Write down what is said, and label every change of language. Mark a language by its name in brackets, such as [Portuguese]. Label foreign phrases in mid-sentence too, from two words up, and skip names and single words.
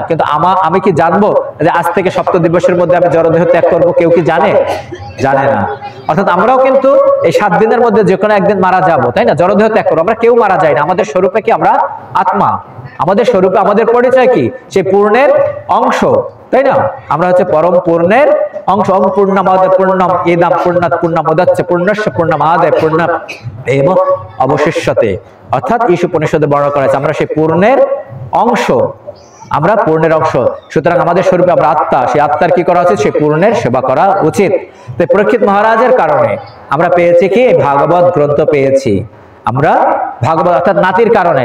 [Bangla] কিন্তু আমি কি জানবো যে আজ থেকে 7 দিবসের মধ্যে আমি জড়দেহ ত্যাগ করব? কেউ কি জানে? জানে না। অর্থাৎ আমরাও কিন্তু এই 7 দিনের মধ্যে যে কোনো একদিন মারা যাব, তাই না? জড়দেহ ত্যাগ করবো, আমরা কেউ মারা যাই না। আমাদের স্বরূপে কি? আমরা আত্মা। আমাদের স্বরূপে আমাদের পরিচয় কি? সেই পূর্ণের অংশ, তাই না? আমরা হচ্ছে পরম পূর্ণের অংশ। [Sanskrit] ওম পূর্ণমাদায় পূর্ণম ইদম পূর্ণাৎ পূর্ণমুদচ্যতে পূর্ণস্য পূর্ণমাদায় পূর্ণম এব অবশিষ্যতে। [Bangla] অর্থাৎ ঈশ উপনিষদে বর্ণনা করা আছে আমরা সেই পূর্ণের অংশ, আমরা পূর্ণের অংশ। সুতরাং আমাদের স্বরূপে আমরা আত্মা, সেই আত্মার কি করা উচিত? সেই পূর্ণের সেবা করা উচিত। তাই পরীক্ষিত মহারাজের কারণে আমরা পেয়েছি কি? ভাগবত গ্রন্থ পেয়েছি আমরা, ভাগবত, অর্থাৎ নাতির কারণে।